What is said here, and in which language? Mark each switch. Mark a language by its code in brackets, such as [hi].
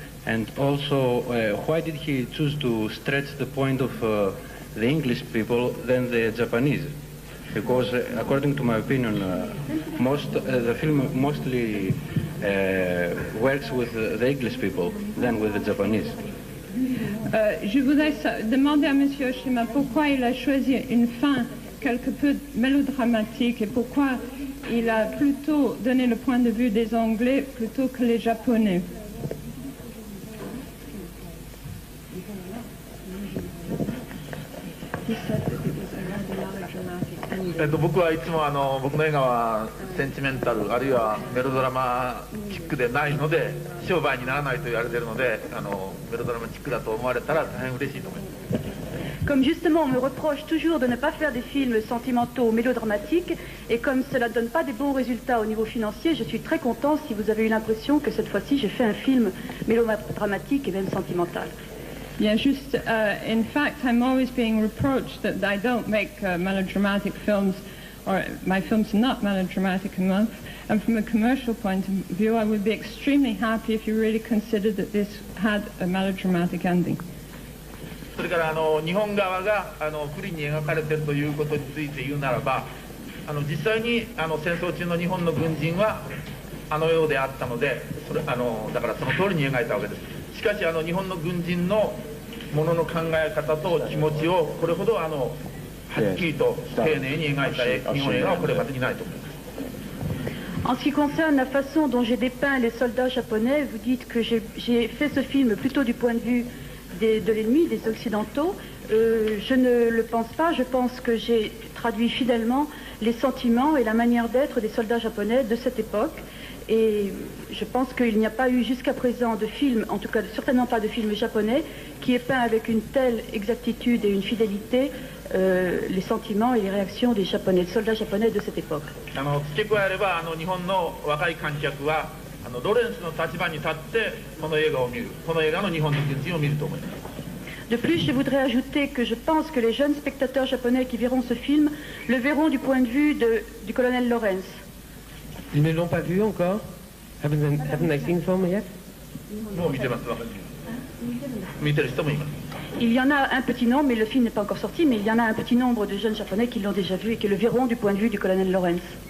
[en] And also, why did he choose to stretch the point of the English people than the Japanese? Because according to my opinion, the film mostly works with the English people than with the Japanese. [fr] Je voudrais demander à M. Oshima pourquoi il a choisi une fin quelque peu mélodramatique et pourquoi il a plutôt donné le point de vue des Anglais plutôt que les Japonais. [ja] 僕はいつも僕の映画はセンチメンタルあるいはメロドラマチックでないので商売にならないと言われているのでメロドラマチックだと思われたら大変嬉しいと思います。 [fr] Comme justement on me reproche toujours de ne pas faire des films sentimentaux ou mélodramatiques, et comme cela ne donne pas des bons résultats au niveau financier, je suis très content si vous avez eu l'impression que cette fois-ci j'ai fait un film mélodramatique et même sentimental. [en] Yeah, just, in fact, I'm always being reproached that I don't make melodramatic films, or my films are not melodramatic enough. And from a commercial point of view, I would be extremely happy if you really considered that this had a melodramatic ending. [ja] それから日本側が不利に描かれているということについて言うならば実際に戦争中の日本の軍人はようであったのでだからその通りに描いたわけです。しかし日本の軍人のものの考え方と気持ちをこれほどはっきりと丁寧に描いた日本映画はこれまでにないと思います。 [fr] En ce qui concerne la façon dont j'ai dépeint les soldats japonais, vous dites que j'ai fait ce film plutôt du point de vue de l'ennemi, des Occidentaux. Je ne le pense pas. Je pense que j'ai traduit fidèlement les sentiments et la manière d'être des soldats japonais de cette époque. Et je pense qu'il n'y a pas eu jusqu'à présent de film, en tout cas certainement pas de film japonais, qui ait peint avec une telle exactitude et une fidélité les sentiments et les réactions des soldats japonais de cette époque. [ja] 付け加えれば日本の若い観客はロレンスの立場に立ってこの映画を見る、この映画の日本の軍人を見ると思います。 [fr] De plus, je voudrais ajouter que je pense que les jeunes spectateurs japonais qui verront ce film le verront du point de vue du colonel Lawrence. Ils ne l'ont pas vu encore? [en] Haven't they seen the film yet? [ja] もう見てます。見てる人もいます。 [fr] Il y en a un petit nombre, mais le film n'est pas encore sorti, mais il y en a un petit nombre de jeunes japonais qui l'ont déjà vu et qui le verront du point de vue du colonel Lawrence.